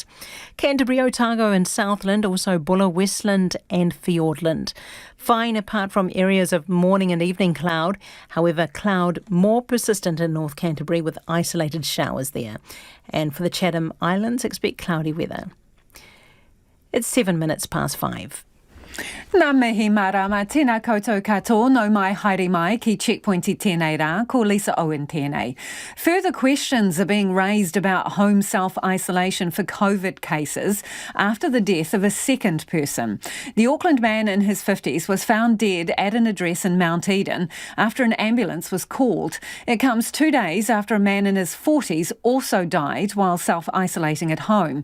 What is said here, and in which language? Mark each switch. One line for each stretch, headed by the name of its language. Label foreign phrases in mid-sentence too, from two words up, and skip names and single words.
English: Canterbury, Otago and Southland, also Bulla, Westland and Fiordland. Fine apart from areas of morning and evening cloud, however cloud more persistent in North Canterbury with isolated showers there. And for the Chatham Islands, expect cloudy weather. It's 5:07.
Māori: Nā mihi marama, tēnā koutou katoa, no mai haere mai ki checkpointi tēnei rā, ko Lisa Owen tēnei.
English: Further questions are being raised about home self-isolation for COVID cases after the death of a second person. The Auckland man in his 50s was found dead at an address in Mount Eden after an ambulance was called. It comes 2 days after a man in his 40s also died while self-isolating at home.